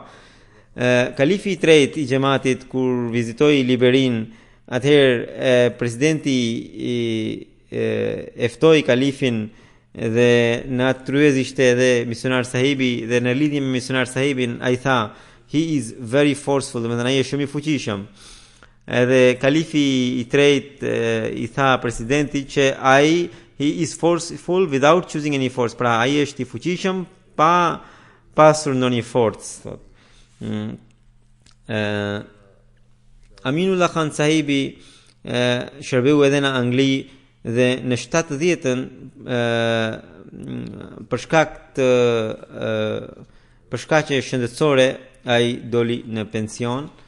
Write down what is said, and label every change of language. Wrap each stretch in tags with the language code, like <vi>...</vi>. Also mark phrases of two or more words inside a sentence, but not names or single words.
<sq>Kalifi i tretë i xhamatit kur vizitoi Liberin, atëherë presidenti e ftoi kalifin dhe në atë tryez ishte edhe misionar sahibi dhe në lidhje me misionar sahibin ai tha</sq> <en>he is very forceful,</en> <sq>do të thënë ai është shumë i fuqishëm. Edhe kalifi i tretë i tha presidenti që ai</sq> <en>he is forceful without choosing any force,</en> <sq>pra ai është i fuqishëm pa pasur ndonjë forcë. Aminullah Khan sahibi shërbeu edhe në Angli dhe në 70-ën për shkaqe shëndetësore ai doli në pension.</sq>